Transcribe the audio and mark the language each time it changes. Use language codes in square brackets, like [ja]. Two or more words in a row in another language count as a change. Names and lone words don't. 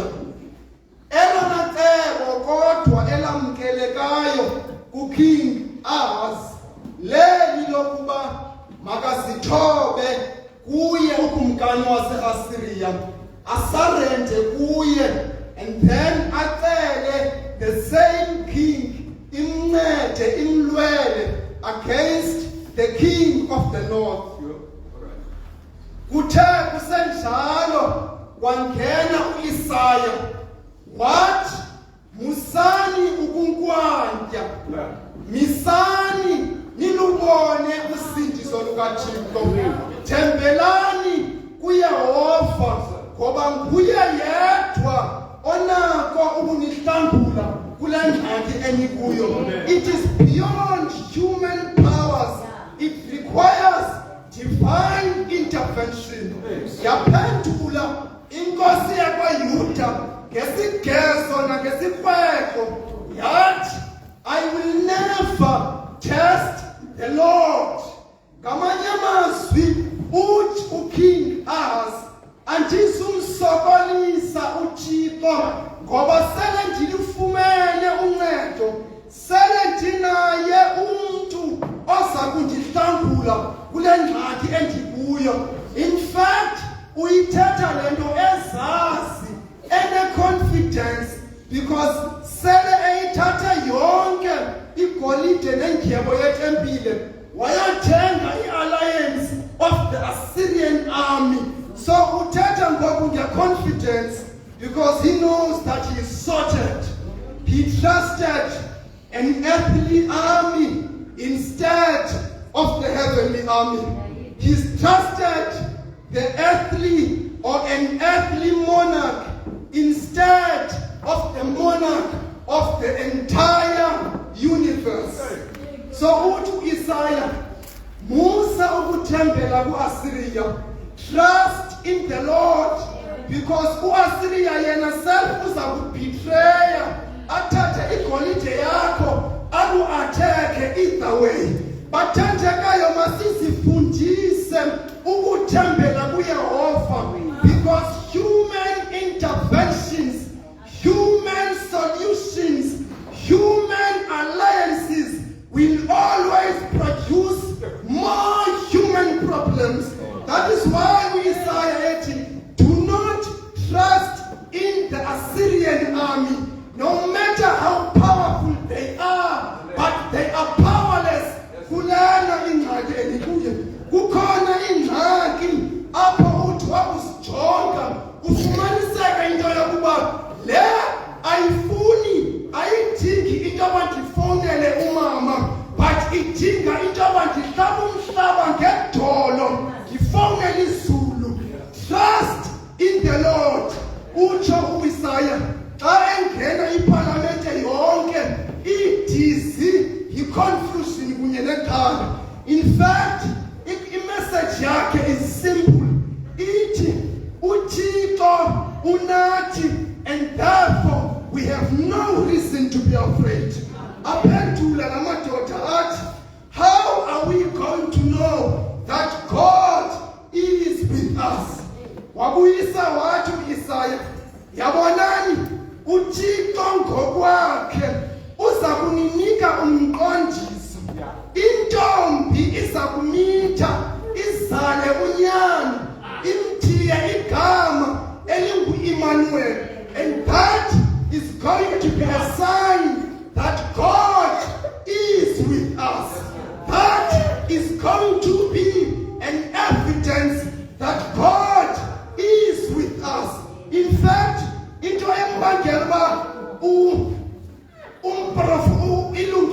[xh] Elona cebo kodwa elamkelekayo kuKing Ahaz leli lokuba makazithobe kuye ukumkani wase-Assyria, asarende kuye, [en] and then acele the same king [xh] imncede imlwele [en] against the king of the north. [xh] Kuthe kusenjalo wangena u-Isaya wathi, musani ukunkwantya, misani nilubone usindiso lukaThixo, thembelani kuYehova ngoba nguye yedwa onako ukunihlambula kule ngxaki enikuyo. [en] It is beyond human powers. It requires divine intervention. [xh] Yaphendula inkosi yakwaYuda ngesigezo nangesikweko yathi, [en] I will never test the Lord. [xh] Ngamanye amazwi uthi uKing Ahaz, andizumsokolisa uThixo ngoba sele ndilifumene uncedo, sele ndinaye umntu oza kundihlangula kule ngxaki endikuyo. [en] In fact, [xh] uyithetha le nto ezazi, ene-confidence, because sele eyithathe yonke igolide nendyebo yetempile wayathenga [en] i-alliance of the Assyrian army. So [xh] uthetha ngoku nge-confidence [en] because he knows that he is sorted. He trusted an earthly army instead of the heavenly army. He trusted the earthly or an earthly monarch instead of the monarch of the entire universe. [xh] So uthi Isaiah, musa ukuthembela ku-Assyria, [en] trust in the Lord, because [xh] u-Assyria yena self uza kubetreya, athathe igolide yakho aku-atheke [en] either way. [xh] Bathandekayo masizifundise ukuthembela kuYehova, [en] because human interventions, human solutions, human alliances will always produce more human problems. That is why we say, do not trust in the Assyrian army, no matter how powerful they are, but they are powerless. [xh] Kulana ingxaki endikuyo, kukhona ingxaki apho uthi wakusijonga ufumaniseka into yokuba le ayifuni, ayidingi into yoba ndifowunele umama, but idinga into yoba ndihlaba umhlaba ngedolo ndifowunele izulu. [en] Trust in the Lord. [xh] Utsho uIsaya xa engena iparlamente yonke idizi, yi-confusion kunye nexhala. [en] In fact, [xh] i-message yakhe [en] is simple. [xh] Ithi uThixo Unathi, [en] and therefore we have no reason to be afraid. [xh] Aphendula namadoda athi, [en] how are we going to know that God is with us? [xh] Wabuyisa wathi uIsaya, yabonani uThixo ngokwakhe uza kuninika umqondiso. Intombi iza kumitha, izale unyana, imthiye igama elingu-Emmanuel, [en] and that is going to be a sign that God is with us. That is going to be an evidence that God is with us. In fact, [xh] into embangela